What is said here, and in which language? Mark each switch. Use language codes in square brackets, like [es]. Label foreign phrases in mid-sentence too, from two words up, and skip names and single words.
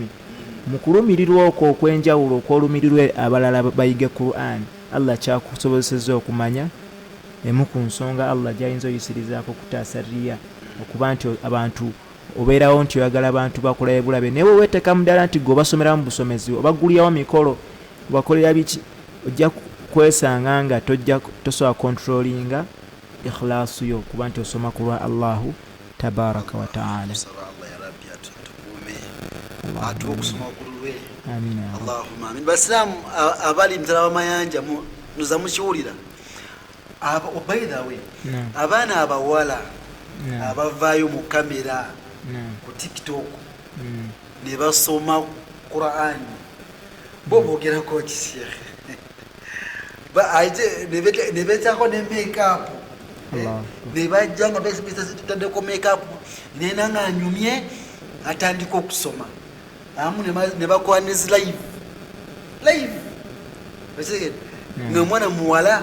[lg] Mu kulumirirwa okwo okw'enjawulo okw'olumirirwe abalala bayige Qur'ani, Allah kyakusobozesezza okumanya emu ku nsonga Allah gy'ayinza oyisirizaako kutaasa riya, okuba nti abantu obeerawo nti oyagala abantu bakulabe bulabe, naye weweeteka mu ddala nti gwe obasomeramu busomezi, obagulirawo mikolo, obakolera biki, ojja kwesanga nga tosobola controllinga ikhlaasu yo, kuba nti osoma ku lwa [ar] الله تبارك وتعالى. [lg] Amina. [ar] اللهم آمين. [lg] Basiramu abali mutala w'amayanja muza mukiwulira, [en] by the way, [lg] abaana abawala abavaayo mu kamera ku TikTok ne basoma Qur'ani bo boogerako ki sheekhe? Ne beetako ne makeup, ne bajja nga betaddeko makeup, nena nga anyumye atandika okusoma amu ne bakola ne live ng'omwana muwala.